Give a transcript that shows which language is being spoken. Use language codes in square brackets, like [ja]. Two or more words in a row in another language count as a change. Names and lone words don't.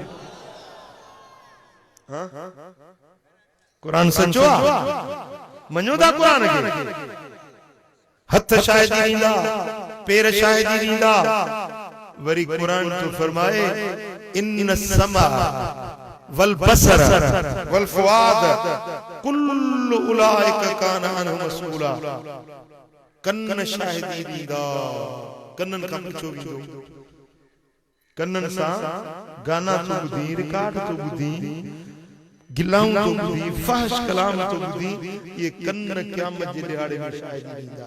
[sd] कुरान सचो आ, मञो था कुरान खे? हथ शाहिदी ॾींदा, पेर शाहिदी ॾींदा। वरी कुरान तो फरमाए [ar] إن السمع والبصر والفؤاد كل أولئك كان عنه مسؤولا. [sd] कन्न शाहिदी ॾींदा, कन्नन खां पुछो वेंदो। कन्नन सां गाना तो ॿुधी, रिकॉर्ड तो ॿुधी, गिलाऊं तो ॿुधी, फहश कलाम तो ॿुधी, ये कन्न क़यामत जे ॾियारे में शाहिदी ॾींदा।